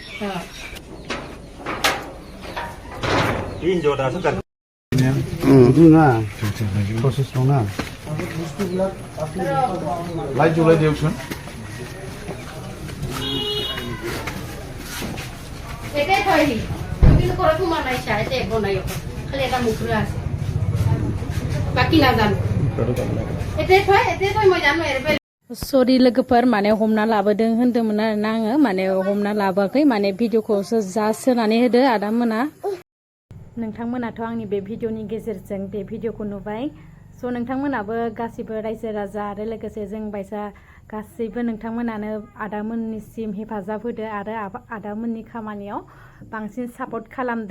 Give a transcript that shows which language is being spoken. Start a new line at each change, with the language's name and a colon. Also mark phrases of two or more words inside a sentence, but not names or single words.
Assamese: লাইট জ্বলাই দিয়কচোন। এটাই থৈ দিম, তুমি ঘৰত সোমা নাই চাই এতিয়া একো নাই, খালি এটা মুখৰা আছে, বাকী নাজানো। এটাই থৈ মই জানো।
Bodo: सरि लोगोफोर, माने हमना लाबोदों होनदोंमोन आरोना आङो, माने हमना लाबोआखै, माने भिडिअखौसो जास्ट होनानै होदो आदामोना। नोंथांमोनाथ' आंनि बे भिडिअनि गेजेरजों बे भिडिअखौ नुबाय। स' नोंथांमोनाबो गासिबो रायजो राजा आरो लोगोसे जों बायसा गासैबो नोंथांमोनानो आदामोननिसिम हेफाजाब होदो आरो आदामोननि खामानियाव बांसिन सापर्ट खालामदो।